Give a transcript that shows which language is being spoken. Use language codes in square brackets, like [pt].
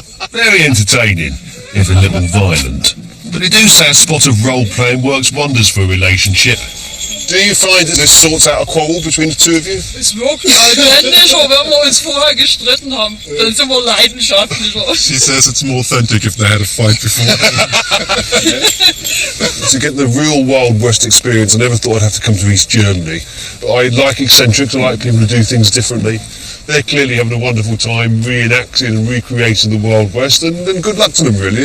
[en] Very entertaining, if a little violent. But I do say a spot of role-playing works wonders for a relationship. Do you find that this sorts out a quarrel between the two of you? [de] Ist wirklich authentischer, wenn wir uns vorher gestritten haben. Dann sind wir leidenschaftlicher. [en] She says it's more authentic if they had a fight before. To get the real Wild West experience, I never thought I'd have to come to East Germany. But I like eccentrics, I like people who do things differently. They're clearly having a wonderful time reenacting and recreating the Wild West, and good luck to them really.